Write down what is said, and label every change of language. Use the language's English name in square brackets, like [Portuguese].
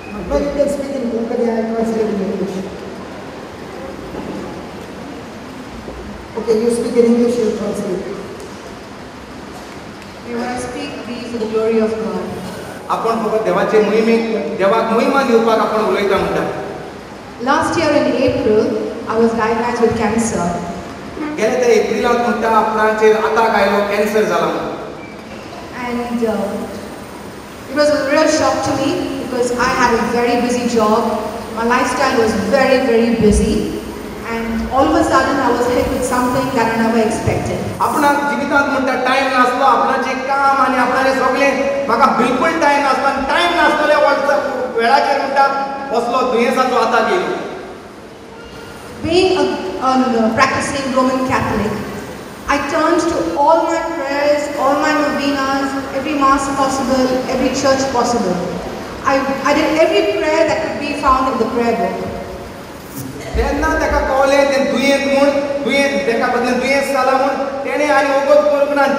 [English] No, you can speak in Konkani, I translate in English. Okay, you speak in English, you translate. We want to speak these for the glory of God. [Konkani] आपण फक्त देवाचे मोहिमेक देवाक मोहिमा दिवपाक आपण उलयता म्हणटा [English] Last year in April, I was diagnosed with cancer. [Konkani] गेल्या त्या एप्रिलांत म्हणटा आपणाचेर आताक आयलो कॅन्सर जाला म्हणून [English] And it was a real shock to me because I had a very busy job. My lifestyle was very, very busy. And all of a sudden I was hit with something that I never expected. [Konkani] आपणाक जिवितांत म्हणटा टायम नासलो आपणाचें काम आनी आपणाचें सगळें म्हाका बिलकुल टायम नासलो आनी टायम नासलेल्या वेळाचेर म्हणटा असलो दुयेंसाचो आताक येयलो [English] Being a practicing Roman Catholic, I turned to all my prayers, all my novenas, every mass possible, every church possible. I did every prayer that could be found in the prayer book. [Konkani] तेन्ना ताका कळलें सोगलें तें दुयेंत म्हूण तेका बदलें दुयेंस जाला म्हूण तेणें आनी वगत करूंक ना.